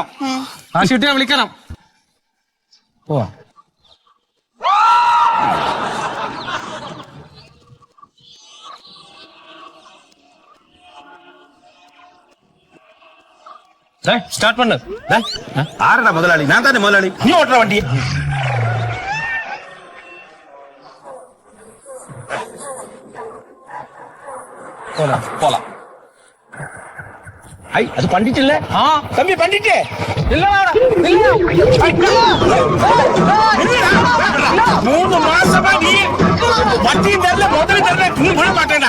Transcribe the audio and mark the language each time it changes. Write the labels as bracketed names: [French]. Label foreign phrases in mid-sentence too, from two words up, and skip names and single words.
[Malayalam] കാശ് കിട്ടിയാ വിളിക്കണം. പോവാ. [Tamil] ஸ்டார்ட் பண்ணு. [Malayalam] ആരടാ മുതലാളി? ഞാൻ തന്നെ മുതലാളി. നീ ഓട്ടണ വണ്ടി. [Tamil] போலாம். ஐ அது பண்ணிட்டல? தம்பி பண்ணிட்டே. இல்லடா. 3 மாசமா நீ வண்டி தரல, முதல்ல தரல, நீ விட மாட்டேடா.